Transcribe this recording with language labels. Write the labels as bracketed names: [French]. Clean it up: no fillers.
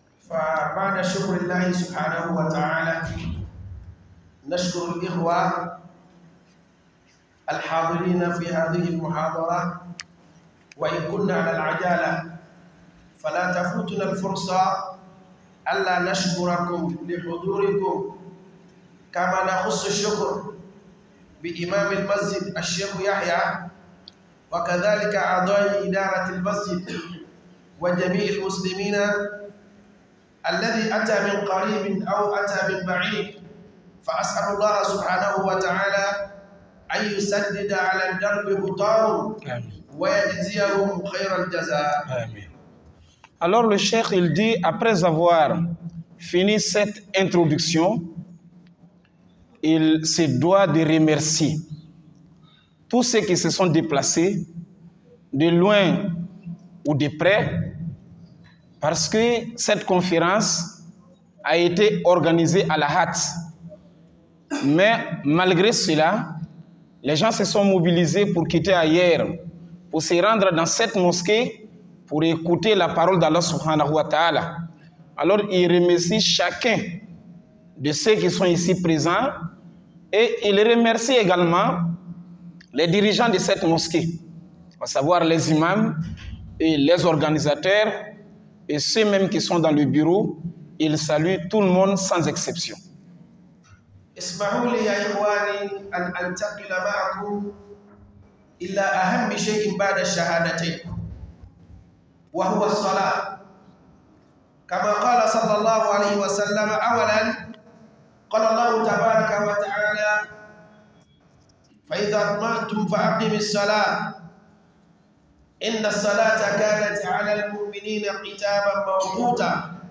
[Arabic] فبعد شكر الله سبحانه وتعالى نشكر الإخوة الحاضرين في هذه المحاضرة، وإن كنا على العجالة فلا تفوتنا الفرصة ألا نشكركم لحضوركم، كما نخص الشكر بإمام المسجد الشيخ يحيى وكذلك أعضاء إدارة المسجد وجميع المسلمين الذي أتى من قريب أو أتى من بعيد، فأسأل الله سبحانه وتعالى أن يسدد على الدرب خطاهم ويجزيهم خير الجزاء. [French] Amen. Alors le cheikh il dit, après avoir fini cette introduction, il se doit de remercier tous ceux qui se sont déplacés de loin ou de près, parce que cette conférence a été organisée à la hâte. Mais malgré cela, les gens se sont mobilisés pour quitter ailleurs, pour se rendre dans cette mosquée, pour écouter la parole d'Allah subhanahu wa ta'ala. Alors il remercie chacun de ceux qui sont ici présents et il remercie également les dirigeants de cette mosquée, à savoir les imams et les organisateurs et ceux mêmes qui sont dans le bureau. Il salue tout le monde sans exception. [Arabic] اسمحوا لي يا إخواني أن أنتقل معكم إلى أهم شيء بعد الشهادتين وهو الصلاة. كما قال صلى الله عليه وسلم أولا قال الله تبارك وتعالى فإذا اطمأنتم فأقيموا الصلاة إن الصلاة كانت على المؤمنين كتابا موقوتا.